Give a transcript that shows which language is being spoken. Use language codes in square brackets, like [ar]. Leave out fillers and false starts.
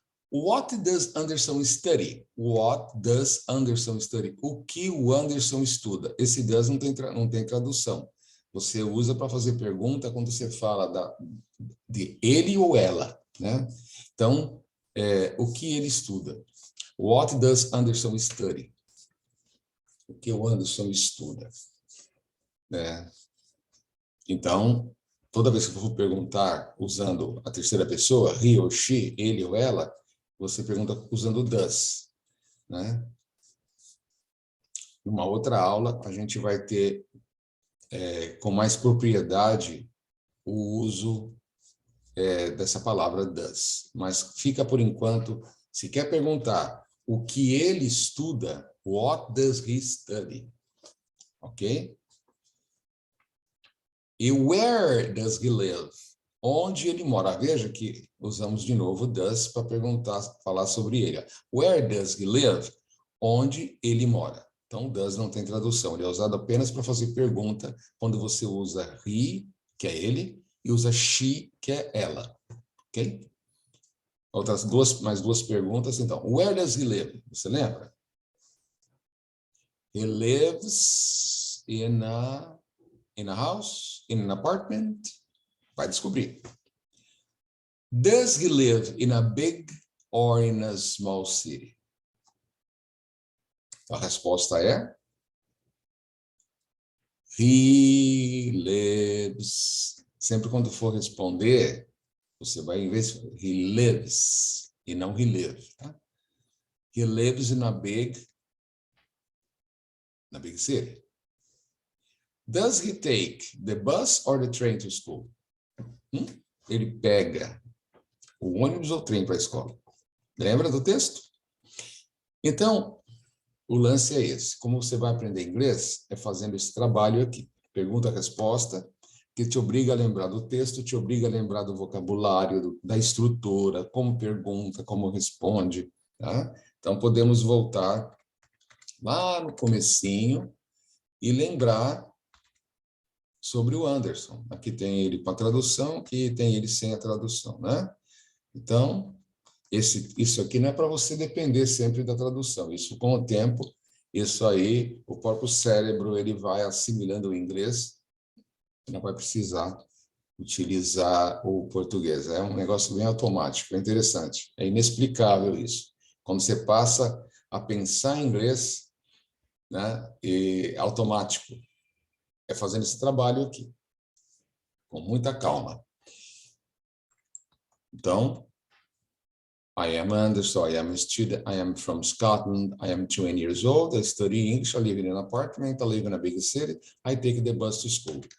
[en] What does Anderson study? What does Anderson study? [pt] O que o Anderson estuda? Esse does não tem tradução. Você usa para fazer pergunta quando você fala de ele ou ela, né? Então, o que ele estuda? [en] What does Anderson study? [pt] O que o Anderson estuda? Então, toda vez que eu for perguntar usando a terceira pessoa, he ou she, ele ou ela, você pergunta usando o does, né? Numa outra aula, a gente vai ter com mais propriedade o uso dessa palavra does. Mas fica por enquanto, se quer perguntar o que ele estuda, [en] what does he study? [pt] Ok? E [en] where does he live? [pt] Onde ele mora? Veja que usamos de novo does para falar sobre ele. [en] Where does he live? [pt] Onde ele mora. Então, does não tem tradução. Ele é usado apenas para fazer pergunta quando você usa he, que é ele, e usa she, que é ela. Ok? Mais duas perguntas, então. [en] Where does he live? [pt] Você lembra? [en] He lives in a house, in an apartment. [pt] Vai descobrir. [en] Does he live in a big or in a small city? [pt] A resposta é [en] he lives. [pt] Sempre quando for responder, você vai em vez de he lives e não he live, tá? [en] He lives in a big city. Does he take the bus or the train to school? [pt] Ele pega o ônibus ou o trem para a escola. Lembra do texto? Então, o lance é esse. Como você vai aprender inglês? É fazendo esse trabalho aqui. Pergunta-resposta, que te obriga a lembrar do texto, te obriga a lembrar do vocabulário, da estrutura, como pergunta, como responde. Tá? Então, podemos voltar lá no comecinho e lembrar sobre o Anderson. Aqui tem ele com a tradução, aqui tem ele sem a tradução, né? Então, isso aqui não é para você depender sempre da tradução. Isso, com o tempo, isso aí, o próprio cérebro, ele vai assimilando o inglês, não vai precisar utilizar o português. É um negócio bem automático, é interessante. É inexplicável isso. Quando você passa a pensar em inglês, né, e automático, é fazendo esse trabalho aqui, com muita calma. [en] Então, I am Anderson, I am a student, I am from Scotland, I am 20 years old, I study English, I live in an apartment, I live in a big city, I take the bus to school.